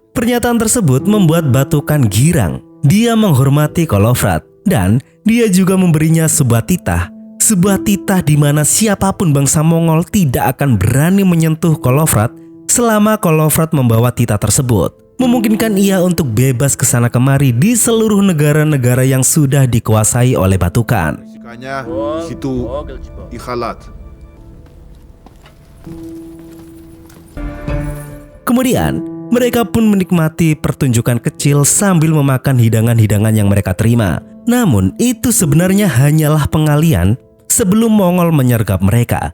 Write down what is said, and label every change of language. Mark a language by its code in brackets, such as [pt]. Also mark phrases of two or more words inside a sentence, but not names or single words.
[id] Pernyataan tersebut membuat Batukan girang. Dia menghormati Kolovrat dan dia juga memberinya sebuah titah. Sebuah titah di mana siapapun bangsa Mongol tidak akan berani menyentuh Kolovrat selama Kolovrat membawa titah tersebut, memungkinkan ia untuk bebas kesana kemari di seluruh negara-negara yang sudah dikuasai oleh Batukan. [ru] Коня, хиту и халат. [id] Kemudian, mereka pun menikmati pertunjukan kecil sambil memakan hidangan-hidangan yang mereka terima. Namun, itu sebenarnya hanyalah pengalian sebelum Mongol menyergap mereka.